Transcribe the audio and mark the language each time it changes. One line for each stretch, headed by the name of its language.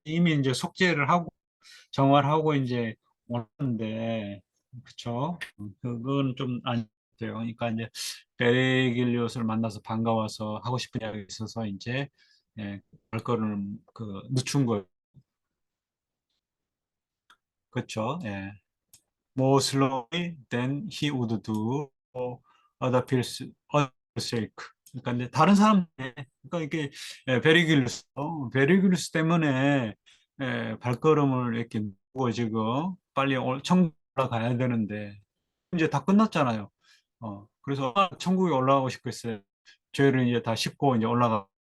Korean: 이미 이제 속죄를 하고 정화하고 이제 오는데, 그쵸? 그건 좀 안 돼요. 그러니까 이제 베르길리우스를 만나서 반가워서 하고 싶은 이야기 있어서 이제 발걸음을 늦춘 거예요. 그렇죠? 예.
English: More slowly than he would do for other people's sake.
Korean: 그러니까 이제 다른 사람, 그러니까 이게 베리길루스 때문에 발걸음을 이렇게 누고 지금 빨리 천국 올라가야 되는데 이제 다 끝났잖아요. 그래서 천국에 올라가고 싶겠어요. 죄를 이제 다 씻고 이제 올라가.